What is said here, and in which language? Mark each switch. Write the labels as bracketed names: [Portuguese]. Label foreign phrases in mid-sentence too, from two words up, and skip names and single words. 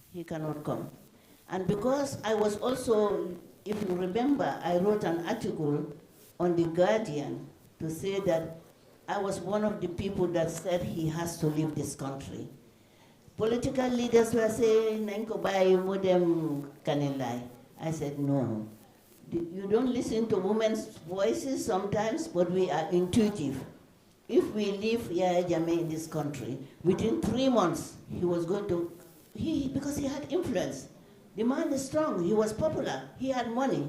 [English] He cannot come. And because I was also, if you remember, I wrote an article on The Guardian to say that I was one of the people that said he has to leave this country. Political leaders were saying, [Mandingo] "Nanko bayi modem kanilai." [English] I said, no. You don't listen to women's voices sometimes, but we are intuitive. If we leave Yaya Jammeh in this country, within 3 months, he was going to, because he had influence. The man is strong, he was popular, he had money.